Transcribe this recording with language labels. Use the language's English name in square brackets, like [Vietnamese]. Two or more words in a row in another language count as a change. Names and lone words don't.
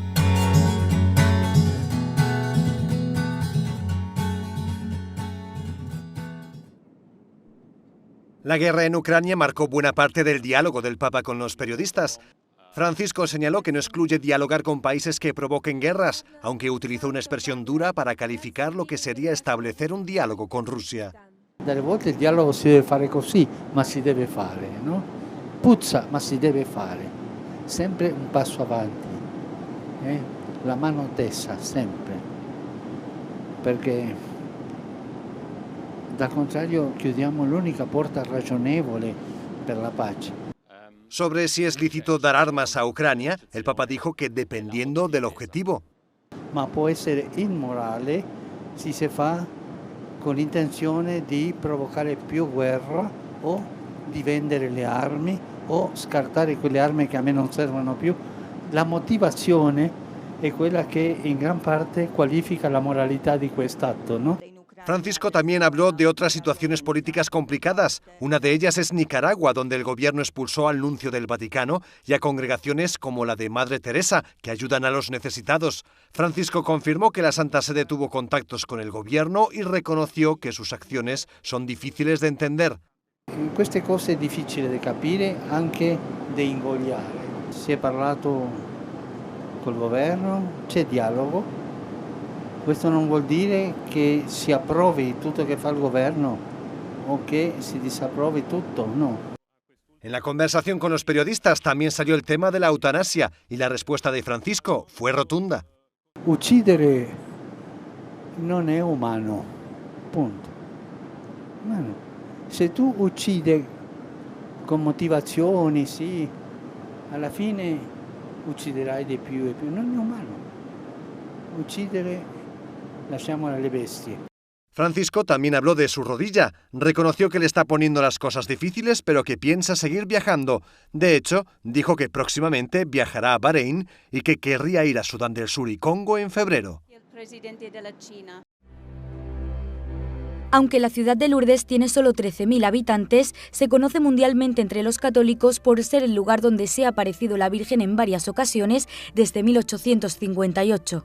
[Spanish] La guerra en Ucrania marcó buena parte del diálogo del Papa con los periodistas. Francisco señaló que no excluye dialogar con países que provoquen guerras, aunque utilizó una expresión dura para calificar lo que sería establecer un diálogo con Rusia. [Italian] Delle volte il dialogo si deve fare così, ma si deve fare, no? Puzza, ma si deve fare. Sempre un passo avanti, la mano tesa, sempre. Perché dal contrario chiudiamo l'unica porta ragionevole per la pace. [Spanish] Sobre si es lícito dar armas a Ucrania, el Papa dijo que dependiendo del objetivo. [Italian] Ma può essere immorale se si fa con l'intenzione di provocare più guerra o di vendere le armi o scartare quelle armi che a me non servono più. La motivazione è quella che in gran parte qualifica la moralità di quest'atto, no? [Spanish] Francisco también habló de otras situaciones políticas complicadas. Una de ellas es Nicaragua, donde el gobierno expulsó al nuncio del Vaticano y a congregaciones como la de Madre Teresa, que ayudan a los necesitados. Francisco confirmó que la Santa Sede tuvo contactos con el gobierno y reconoció que sus acciones son difíciles de entender. [Italian] Queste cose è difficile da capire, anche da ingoiare. Si è parlato col governo, c'è dialogo. Questo non vuol dire che si approvi tutto che fa il governo o che si disapprovi tutto, no. [Spanish] En la conversación con los periodistas también salió el tema de la eutanasia y la respuesta de Francisco fue rotunda. [Italian] Uccidere non è umano, punto. Umano. Se tu uccidi con motivazioni, sì, alla fine ucciderai di più e più. Non è umano. Uccidere lasciamolo alle bestie. [Spanish] Francisco también habló de su rodilla. Reconoció que le está poniendo las cosas difíciles, pero que piensa seguir viajando. De hecho, dijo que próximamente viajará a Bahrein y que querría ir a Sudán del Sur y Congo en febrero. Aunque la ciudad de Lourdes tiene solo 13.000 habitantes, se conoce mundialmente entre los católicos por ser el lugar donde se ha aparecido la Virgen en varias ocasiones desde 1858.